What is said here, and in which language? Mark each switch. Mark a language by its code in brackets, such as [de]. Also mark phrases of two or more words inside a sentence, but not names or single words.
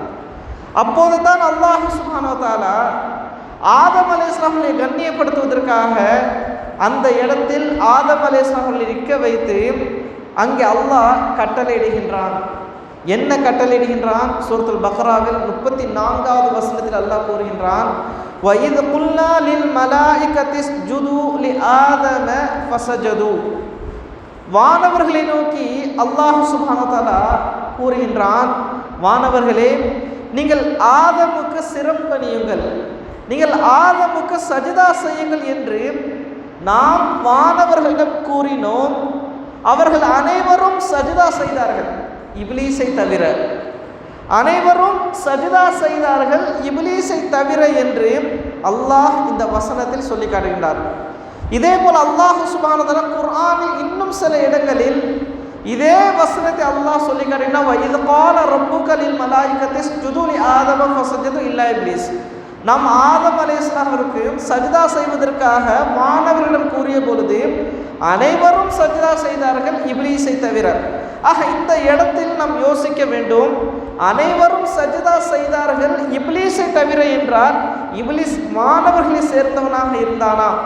[ta] அப்போது தான் அல்லாஹ் [ar] سبحانه وتعالى [ta] ஆதம் அலைஹிஸ்ஸலாம் அவர்களை கண்ணியப்படுத்துவதற்காக அந்த இடத்தில் ஆதம் அலைஹிஸ்ஸலாம் அவர்களை நிற்க வைத்து அங்கே அல்லாஹ் கட்டளையிடுகின்றான். என்ன கட்டளையிடுகின்றான்? சூரத்துல் பக்ராவில் 34வது வசனத்தில் அல்லாஹ் கூறுகின்றான், [ar] وَإِذْ قُلْنَا لِلْمَلَائِكَةِ اسْجُدُوا لِآدَمَ فَسَجَدُوا. [ta] வானவர்களை நோக்கி அல்லாஹ் [ar] سبحانه وتعالى [ta] கூறுகின்றான், வானவர்களே, நீங்கள் ஆதமுக்கு சிரம்பணியுங்கள், நீங்கள் ஆதமுக்கு சஜதா செய்யுங்கள் என்று நாம் வானவர்களிடம் கூறினோம். அவர்கள் அனைவரும் சஜதா செய்தார்கள், இப்லீஸை தவிர. அனைவரும் சஜதா செய்தார்கள், இப்லீஸை தவிர என்று அல்லாஹ் இந்த வசனத்தில் சொல்லி காட்டுகின்றார். இதே போல் அல்லாஹ் [ar] سبحانه وتعالى [ta] குர்ஆனில் இன்னும் சில இடங்களில் இதே வசனத்தை அல்லாஹ் சொல்லி காட்டுகின்றார். [ar] وَإِذْ قَالَ رَبُّكَ لِلْمَلَائِكَةِ اسْجُدُوا لِآدَمَ فَسَجَدُوا إِلَّا إِبْلِيسَ. [ta] நாம் ஆதம் அலைஹிஸ்ஸலாம் அவருக்கு சஜ்தா செய்வதற்காக மாணவர்களிடம் கூறிய பொழுது அனைவரும் சஜ்தா செய்தார்கள், இப்லீஸை தவிர. ஆக இந்த இடத்தில் நாம் யோசிக்க வேண்டும், அனைவரும் சஜ்தா செய்தார்கள் இப்லீஸை தவிர என்றால் இப்லீஸ் மாணவர்களை சேர்ந்தவனாக இருந்தானா?